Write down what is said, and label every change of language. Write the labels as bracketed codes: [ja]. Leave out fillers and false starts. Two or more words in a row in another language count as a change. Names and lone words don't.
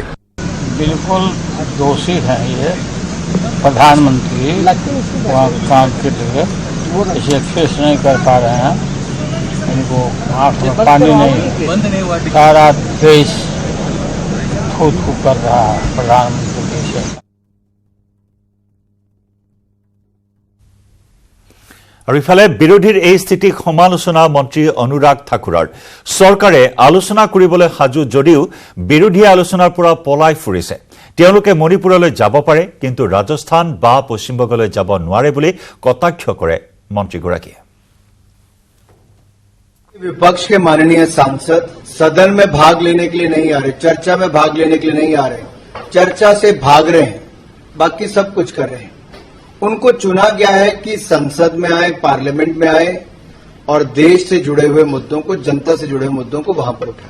[hi] बिल्कुल दोषी है ये प्रधानमंत्री वहाँ काम के लिए इसे फेस नहीं कर पा रहे हैं। इनको आँख में पानी नहीं, सारा देश थू थू कर रहा है प्रधानमंत्री से। [as] আৰু ইফালে বিৰোধীৰ এই স্থিতিক সমালোচনা মন্ত্ৰী অনুৰাগ ঠাকুৰৰ চৰকাৰে আলোচনা কৰিবলৈ সাজু যদিও বিৰোধীয়ে আলোচনাৰ পৰা পলাই ফুৰিছে তেওঁলোকে মণিপুৰলৈ যাব পাৰে কিন্তু ৰাজস্থান বা পশ্চিমবংগলৈ যাব নোৱাৰে বুলি কটাক্ষ কৰে মন্ত্ৰীগৰাকীয়ে [hi] विपक्ष के माननीय सांसद सदन में भाग लेने के लिए नहीं आ रहे, चर्चा में भाग लेने के लिए नहीं आ रहे, चर्चा से भाग रहे हैं, बाकी सब कुछ कर रहे हैं। उनको चुना गया है कि संसद में आए, पार्लियामेंट में आए और देश से जुड़े हुए मुद्दों को, जनता से जुड़े हुए मुद्दों को वहां पर उठाएं।